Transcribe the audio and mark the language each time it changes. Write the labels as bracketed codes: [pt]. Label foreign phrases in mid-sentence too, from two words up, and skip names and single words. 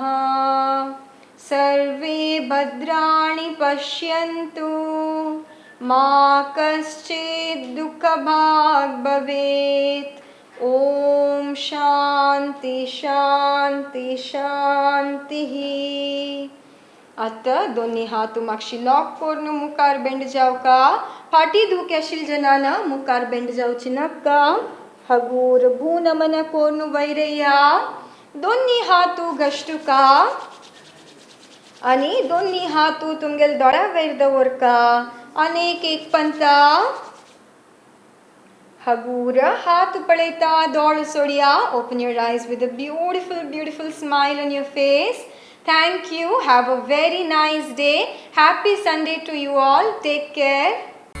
[sa] सर्वे भद्राणि पश्यन्तु. मा कश्चित् दुःखभाग् भवेत्. ओम शांति शांति शांती. [kok] आता दोन्ही हात मागशी लॉक करून मुखार बेंड जाव का. फाटी दुख आशिल जनाना मुखार बेंड जावची नका. हगूर भू नमन कोर्ण वैरया. दोन्ही हातू घष्टू का आणि दोन्ही हातू तुमगेल दोळ्या वयर दवरका. अनेक एक पंता हगूर हात पळयता दोळ सोडया. [en] open your eyes with a beautiful beautiful smile on your face. Thank you. Have a very nice day. Happy Sunday to you all. Take care.